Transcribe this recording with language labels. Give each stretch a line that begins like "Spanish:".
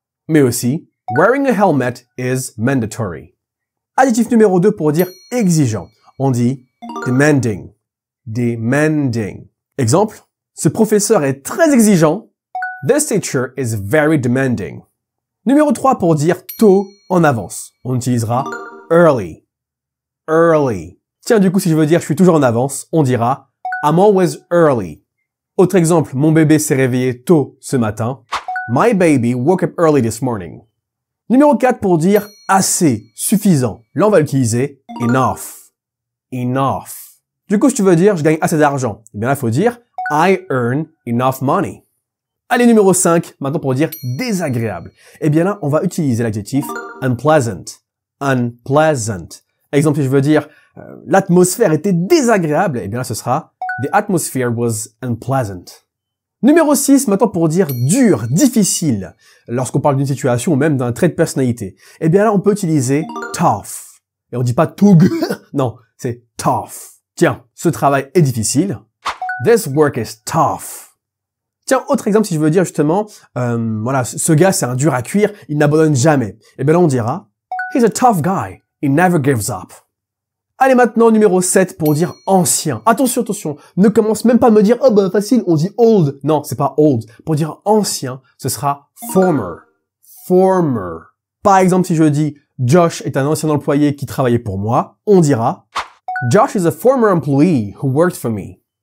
French: Mais aussi
English: wearing a helmet is mandatory.
French: Adjectif numéro 2 pour dire exigeant, on dit demanding. Demanding. Exemple, ce professeur est très exigeant.
English: This teacher is very demanding.
French: Numéro 3 pour dire tôt en avance. On utilisera early. Early. Tiens, du coup, si je veux dire je suis toujours en avance, on dira
English: I'm always early.
French: Autre exemple, mon bébé s'est réveillé tôt ce matin.
English: My baby woke up early this morning.
French: Numéro 4 pour dire assez, suffisant. Là, on va l'utiliser enough. Enough. Du coup, si tu veux dire je gagne assez d'argent, eh bien là, il faut dire
English: I earn enough money.
French: Allez, numéro 5, maintenant pour dire désagréable. Eh bien là, on va utiliser l'adjectif unpleasant. Unpleasant. Exemple, si je veux dire l'atmosphère était désagréable, eh bien là, ce sera
English: the atmosphere was unpleasant.
French: Numéro 6, maintenant pour dire dur, difficile. Lorsqu'on parle d'une situation ou même d'un trait de personnalité, eh bien là, on peut utiliser tough. Et on dit pas toug, non, c'est tough. Tiens, ce travail est difficile.
English: This work is tough.
French: Tiens, autre exemple, si je veux dire justement, voilà, ce gars c'est un dur à cuire, il n'abandonne jamais. Et bien là on dira,
English: he's a tough guy, he never gives up.
French: Allez maintenant, numéro 7 pour dire ancien. Attention, attention, ne commence même pas à me dire, oh bah facile, on dit old. Non, c'est pas old. Pour dire ancien, ce sera former. Former. Par exemple, si je dis, Josh est un ancien employé qui travaillait pour moi, on dira,
English: Josh is a former employee who worked for me.